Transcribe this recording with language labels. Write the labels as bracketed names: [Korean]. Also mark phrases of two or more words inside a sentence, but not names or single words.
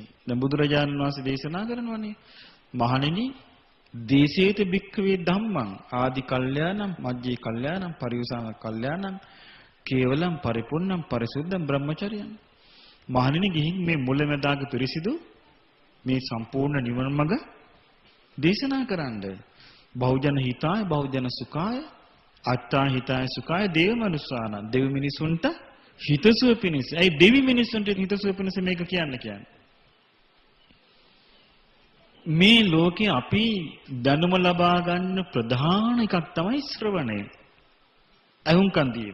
[Sinhala] දැන් බුදුරජාණන් වහන්සේ දේශනා කරනවානේ මහණෙනි [Pali] දේශේත භික්ඛවේ ධම්මං ආදි කල්යාණං මජ්ජේ කල්යාණං පරිඋසාන කල්යාණං කේවලං පරිපූර්ණං පරිසුද්ධං බ්‍රහ්මචර්යං. [Sinhala] මහණෙනි ගිහින් මේ මුලැමැදාග පිරිසිදු මේ සම්පූර්ණ නිවන මඟ දේශනා කරන්න. [Pali] බහුජන හිතාය බහුජන සුඛාය අත්තා හිතාය සුඛාය දේව මනුස්සාන [Sinhala] දෙවි මිනිසුන්ට හිතසුව පිණිස. ඒ දෙවි මිනිසුන්ට හිතසුව පිණිස මේක කියන්නේ. මේ ලෝකේ අපි දැනුම ලබා ගන්න ප්‍රධාන එකක් තමයි ශ්‍රවණය. අහුම්කන් දීම.